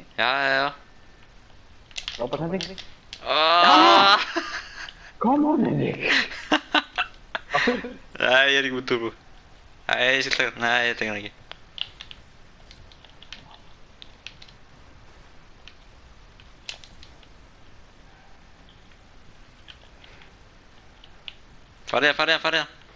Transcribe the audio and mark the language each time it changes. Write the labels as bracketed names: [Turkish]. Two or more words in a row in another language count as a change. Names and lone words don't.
[Icelandic] Já. Frábær sending. [English] Come on, [Icelandic] Henrik. Nei, ég er ekki með turbo. Nei, ég skal taka hann. Nei, ég tek hann ekki. Farið það.